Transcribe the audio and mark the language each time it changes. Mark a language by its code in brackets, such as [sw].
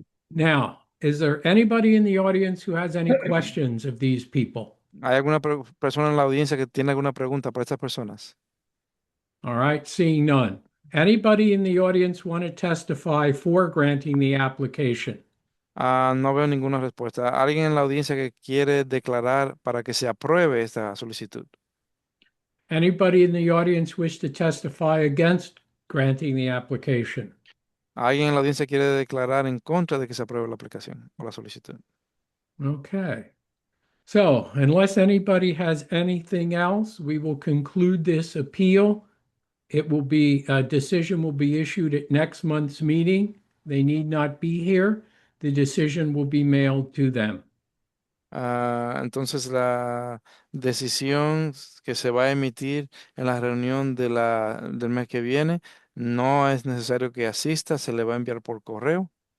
[en] Now, is there anybody in the audience who has any questions of these people? [es] ¿Hay alguna persona en la audiencia que tiene alguna pregunta para estas personas? [en] All right, seeing none. Anybody in the audience want to testify for granting the application? [es] No veo ninguna respuesta. ¿Alguien en la audiencia que quiere declarar para que se apruebe esta solicitud? [en] Anybody in the audience wish to testify against granting the application? [es] ¿Alguien en la audiencia quiere declarar en contra de que se apruebe la aplicación o la solicitud? [en] Okay. So, unless anybody has anything else, we will conclude this appeal. It will be, a decision will be issued at next month's meeting. They need not be here. The decision will be mailed to them. [es] Entonces la decisión que se va a emitir en la reunión del mes que viene no es necesario que asista, se le va a enviar por correo.